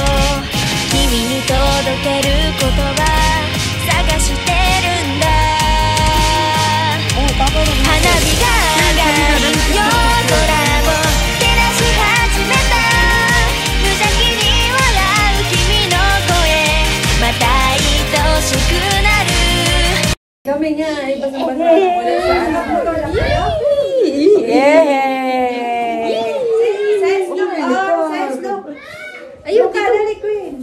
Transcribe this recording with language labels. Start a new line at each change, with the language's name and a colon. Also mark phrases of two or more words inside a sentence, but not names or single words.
Japanese: 君に届ける言葉探してるんだ。花火が上がる夜空を照らし始めた。無邪気に笑う君の声、また愛しくなる。
Filipino: Kami nga ay basang-basa mula sa anak. Yay! Ayun ka, dali ko